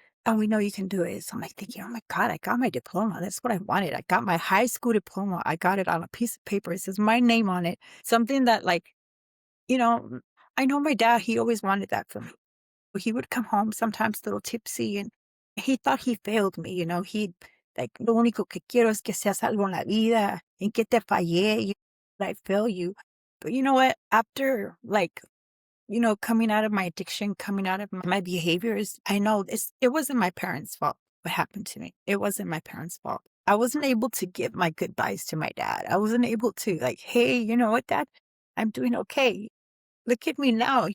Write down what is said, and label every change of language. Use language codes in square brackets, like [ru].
[en] And we know you can do it. So I'm like thinking, oh my God, I got my diploma. That's what I wanted. I got my high school diploma. I got it on a piece of paper. It says my name on it. Something that like, you know, I know my dad, he always wanted that for me. He would come home sometimes a little tipsy and he thought he failed me. He like, [es] lo único que quiero es que seas algo en la vida, en que te fallé, [en] I fail you. But you know what? After like, coming out of my addiction, coming out of my behaviors, I know it wasn't my parents' fault what happened to me. It wasn't my parents' fault. I wasn't able to give my goodbyes to my dad. I wasn't able to like, hey, you know what, Dad? I'm doing okay. Look at me now.